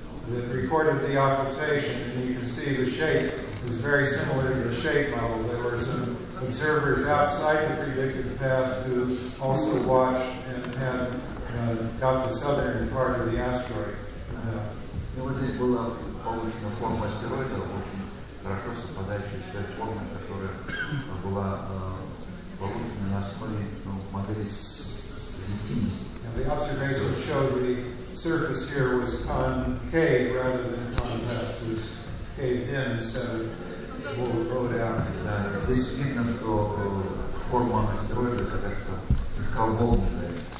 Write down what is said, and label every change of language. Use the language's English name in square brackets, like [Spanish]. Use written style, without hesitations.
[English] That recorded the occultation, and you can see the shape is very similar to the shape model. There were some observers outside the predicted path who also watched and had got the southern part of the asteroid. [Russian] И вот здесь была получена форма астероида, очень хорошо совпадающая с той формой, которая была получена на основе модели светимости. [English] The observations show the surface here was concave rather than convex. It was caved in instead of rolled out. [Russian] Да, здесь видно, что форма астероида такая, что слегка волнистая.